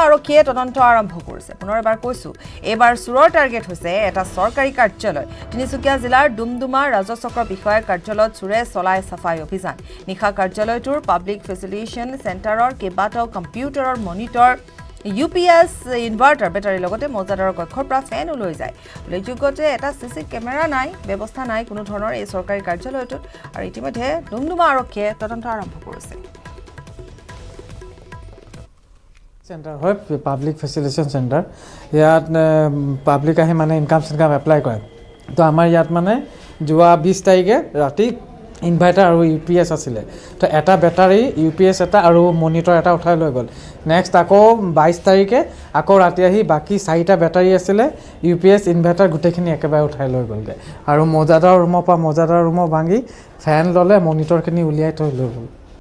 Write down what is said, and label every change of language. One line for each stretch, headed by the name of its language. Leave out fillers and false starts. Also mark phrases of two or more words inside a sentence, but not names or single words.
Assamese: আৰক্ষীয়ে তদন্ত আৰম্ভ কৰিছে পুনৰ এবাৰ কৈছো এবাৰ সুৰৰ টাৰ্গেট হৈছে এটা সৰকাৰি কাৰ্যালয় তিনিচুকীয়া জিলাৰ ডুমডুমা ৰাজচক্ৰ বিষয়াৰ কাৰ্যালয়ত চুৰে চলাই সাফাই অভিযান নিশা কাৰ্যালয়টোৰ
English: public facilitation centre
Assamese: কেইবাটাও কম্পিউটাৰৰ
English: monitor UPS inverter battery
Assamese: লগতে মৌজাদাৰৰ কক্ষৰ পৰা ফেন লৈ যায় উল্লেখযোগ্য যে এটা
English: CC camera
Assamese: নাই ব্যৱস্থা নাই কোনো ধৰণৰ এই সৰকাৰি কাৰ্যালয়টোত আৰু ইতিমধ্যে ডুমডুমা আৰক্ষীয়ে তদন্ত আৰম্ভ কৰিছে
Hindi: सेंटर है
English: public facilitation centre
Assamese: ইয়াত পাব্লিক আহি মানে
English: income apply
Assamese: কৰে তো আমাৰ ইয়াত মানে যোৱা 20 তাৰিখে ৰাতি ইনভাৰ্টাৰ আৰু UPS আছিলে তো এটা বেটাৰী UPS এটা আৰু মনিটৰ এটা উঠাই লৈ গ'ল নেক্সট আকৌ 22 তাৰিখে আকৌ ৰাতি আহি বাকি 4টা বেটাৰী আছিলে
English: UPS inverter
Assamese: গুটেখিনি একেবাৰে উঠাই লৈ গ'লগে আৰু মৌজাদাৰ ৰুমৰ পৰা মৌজাদাৰ ৰুমৰ ভাঙি ফেন ললে মনিটৰখিনি উলিয়াই থৈ লৈ গ'ল